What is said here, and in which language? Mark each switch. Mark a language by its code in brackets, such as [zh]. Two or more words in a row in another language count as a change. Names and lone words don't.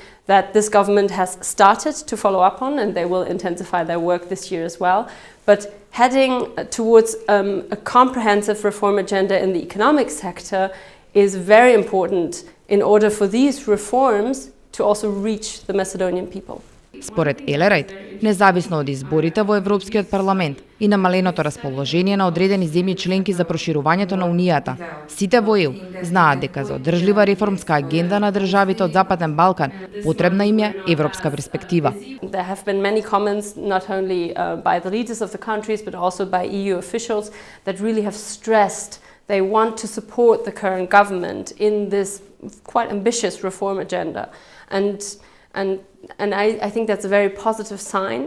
[en] that this government has started to follow up on, and they will intensify their work this year as well. But heading towards a comprehensive reform agenda in the economic sector is very important in order for these reforms to also reach the Macedonian people. [mk] Според Елерајт, независно од изборите во Европскиот парламент и намаленото расположение на одредени земји членки за проширувањето на Унијата, сите во ЕУ знаат дека за одржлива реформска агенда на државите од Западен Балкан потребна им е европска перспектива. [en] There have been many comments, not only by the leaders of the countries, but also by EU officials, that really have stressed they want to support the current government in this quite ambitious reform agenda. And I think that's a very positive sign.